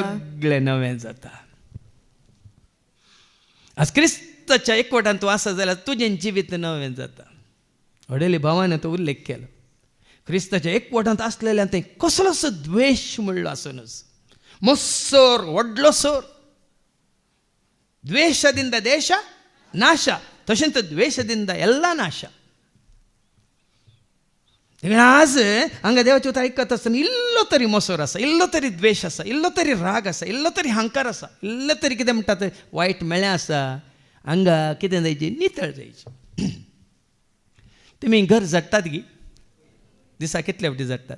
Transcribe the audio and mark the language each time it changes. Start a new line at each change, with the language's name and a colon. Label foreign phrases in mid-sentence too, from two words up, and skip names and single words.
Konkani: सगळें नवें जाता. आज क्रिस्ताच्या एकवटांत तूं आसा जाल्यार तुजें जिवीत नवें जाता. वडेली भावान तो उल्लेख केलो. क्रिस्ताच्या एकवटांत आसलेल्यान थंय कसलोच द्वेश म्हणलो आसुनूच. मोस्सोर व्हडलो सोर.
Kannada: ದ್ವೇಷದಿಂದ ದೇಶ ನಾಶ, तशेंच द्वेषದಿಂದ ಎಲ್ಲ ನಾಶ.
Konkani: आज हांगा देवाची उतर आयकता आसतना इल्लो तरी मोसोर आसा, इल्लो तरी द्वेष आसा, इल्लो तरी राग आसा, इल्लो तरी हंकार आसा, इल्लो तरी कितें म्हणटात वायट मेळ्ळें आसा, हांगा कितें जायची नितळ जायची. तुमी घर झडटात गी. दिसा कितले फावटी झडटात?